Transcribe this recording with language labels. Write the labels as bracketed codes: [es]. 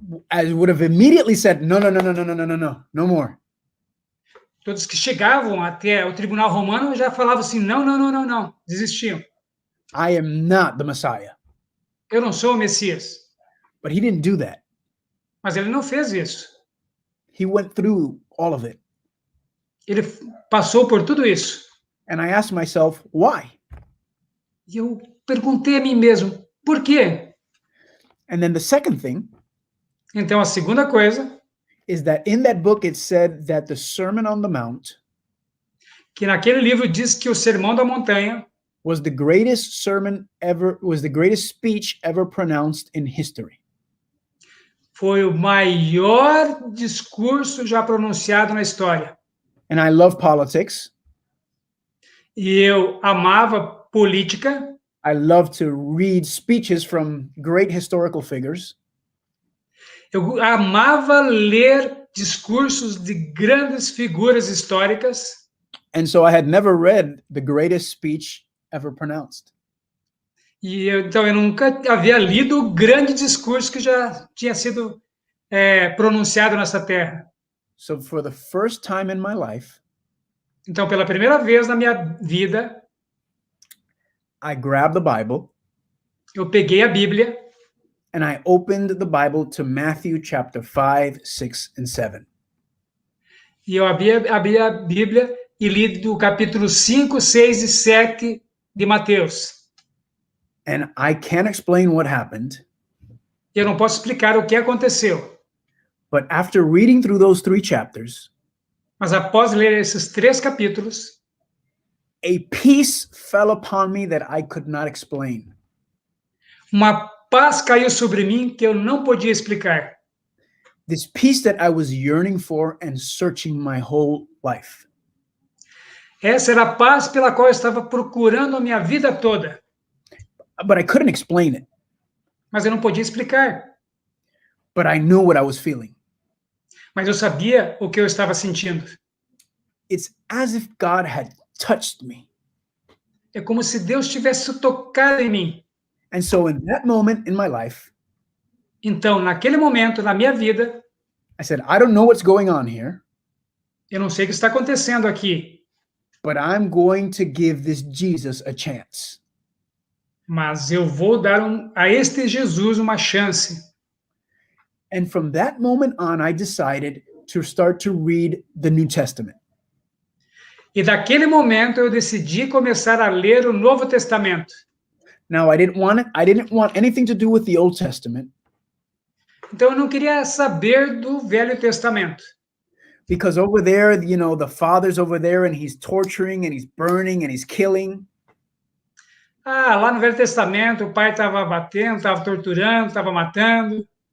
[en] as would have immediately said, no, no, no, no, no, no, no, no, no, no more. [pt] todos que chegavam até o tribunal romano já falavam assim, não, não, não, não, não, desistiam. [en] I am not the Messiah. [pt] Eu não sou o Messias. [en] But he didn't do that. [pt] Mas ele não fez isso. [en] He went through all of it. [pt] Ele passou por tudo isso. [en] And I asked myself, why? [pt] E eu perguntei a mim mesmo, por quê? [en] And then the second thing [pt] Então, a segunda coisa, [en] is that in that book it said that the Sermon on the Mount [pt] que naquele livro diz que o Sermão da Montanha [en] was the greatest sermon ever, was the greatest speech ever pronounced in history. [pt] foi o maior discurso já pronunciado na história. [en] And I love politics. [pt] E eu amava política, [en] I love to read speeches from great historical figures. [pt] eu amava ler discursos de grandes figuras históricas. [en] And so I had never read the greatest speech ever pronounced. [pt] Então eu nunca havia lido o grande discurso que já tinha sido pronunciado nessa terra. [en] So for the first time in my life, [pt] Então, pela primeira vez na minha vida, [en] I grabbed the Bible [pt] eu peguei a Bíblia [en] and I opened the Bible to Matthew chapter 5, 6, and 7. [pt] e eu abri a Bíblia e li do capítulo 5, 6 e 7 de Mateus. [en] And I can't explain what happened, [pt] Eu não posso explicar o que aconteceu, [en] but after reading through those 3 chapters, [pt] mas após ler esses 3 capítulos, [en] a peace fell upon me that I could not explain. [pt] uma paz caiu sobre mim que eu não podia explicar. [en] This peace that I was yearning for and searching my whole life. [pt] Essa era a paz pela qual eu estava procurando a minha vida toda, [en] But I couldn't explain it. [pt] mas eu não podia explicar. [en] But I knew what I was feeling. [pt] Mas eu sabia o que eu estava sentindo. [en] It's as if God had touched me. [pt] É como se Deus tivesse tocado em mim. [en] And so in that moment in my life, [pt] Então, naquele momento, na minha vida, [en] I said, I don't know what's going on here, [pt] eu não sei o que está acontecendo aqui, [en] but I'm going to give this Jesus a chance. [pt] mas eu vou dar a este Jesus uma chance. [en] And from that moment on, I decided to start to read the New Testament. [pt] E daquele momento eu decidi começar a ler o Novo Testamento. [en] Now, I didn't want anything to do with the Old Testament [pt] Então eu não queria saber do Velho Testamento, [en] because over there, the Father's over there and he's torturing and he's burning and he's killing. [pt] Ah, lá no Velho Testamento, o pai estava batendo, estava torturando, estava matando.